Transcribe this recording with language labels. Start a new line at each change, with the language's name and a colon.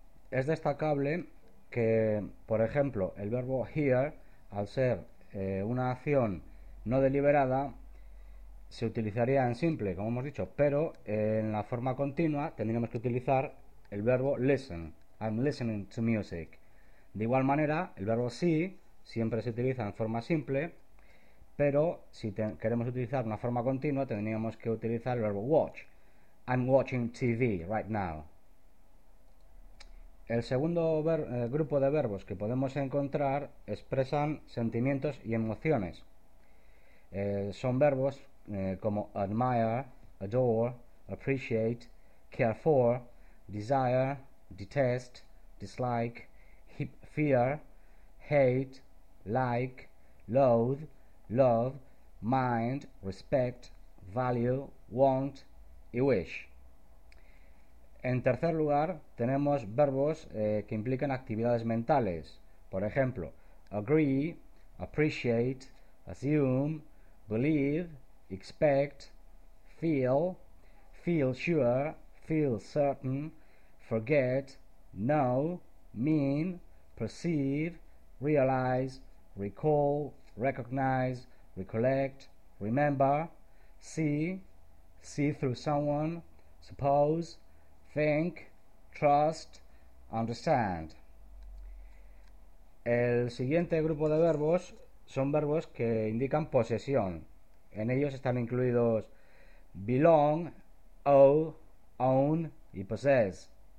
Spanish: Es destacable que, por ejemplo, el verbo hear, al ser una acción no deliberada, se utilizaría en simple, como hemos dicho, pero en la forma continua tendríamos que utilizar el verbo listen.
English: I'm listening to music.
Spanish: De igual manera, el verbo see siempre se utiliza en forma simple, pero si queremos utilizar una forma continua tendríamos que utilizar el verbo watch.
English: I'm watching TV right now.
Spanish: El segundo grupo de verbos que podemos encontrar expresan sentimientos y emociones. Son verbos como
English: admire, adore, appreciate, care for, desire, detest, dislike, fear, hate, like, loathe, love, mind, respect, value, want y wish.
Spanish: En tercer lugar, tenemos verbos que implican actividades mentales. Por ejemplo,
English: agree, appreciate, assume, believe, expect, feel, feel sure, feel certain, forget, know, mean, perceive, realize, recall, recognize, recollect, remember, see through someone, suppose, think, trust, understand.
Spanish: El siguiente grupo de verbos son verbos que indican posesión. En ellos están incluidos
English: belong, owe, own
Spanish: y possess.